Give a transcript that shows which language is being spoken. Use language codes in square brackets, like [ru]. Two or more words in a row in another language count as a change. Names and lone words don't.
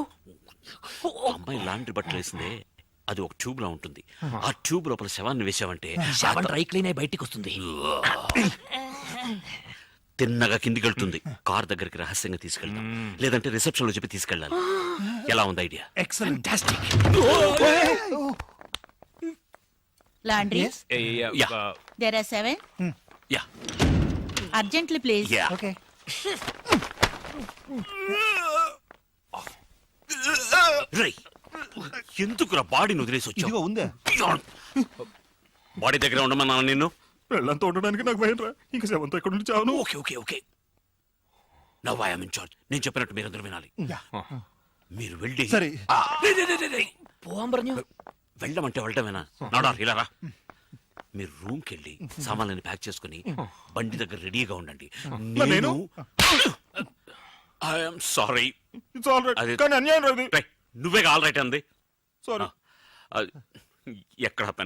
[te] అమ్మాయి లాండ్రీ బట్టలు వేసిందే, అది ఒక ట్యూబ్ లా ఉంటుంది. ఆ ట్యూబ్ లోపల శవాన్ని వేసావంటే [en] dry clean [te] అయి బయటికి వస్తుంది తిన్నగా కిందికి వెళ్తుంది. కార్ దగ్గరికి రహస్యంగా తీసుకెళ్తాం, లేదంటే రిసెప్షన్ లో చెప్పి తీసుకెళ్ళాలి. ఎలా ఉంది ఐడియా? ఎక్సలెంట్. [en] Laundry? Yeah. There are 7. యా Urgently, please. యా. ఓకే. [te] రేయ్, ఎందుకురా బాడీని వదిలేసి ఇదిగో వచ్చావు? ఉందే. బాడీ దగ్గర ఉండమన్నా నిన్ను. వెళ్ళంతో ఉండడానికి నాకు భయం రా. ఇంకా శవంతో ఎక్కడ నుంచి చావను. [en] okay okay okay, now I am in charge. [te] నేను చెప్పినట్టు మీరందరూ వినాలి. మీరు వెళ్ళి సరే. [ml] പോവാൻ പറഞ്ഞു [te] వెళ్ళమంటే వెళ్ళటమేనా? నాడా ఇలా రా. మీరు రూమ్ కి వెళ్ళి సామాన్లని ప్యాక్ చేసుకుని బండి దగ్గర రెడీగా ఉండండి. నేను? [en] I'm sorry. it's all right. [te] అది- కానీ అన్యాయం రాదు. నువ్వే [en] all right [te] అంది. సారీ. ఎక్కడ పెన్?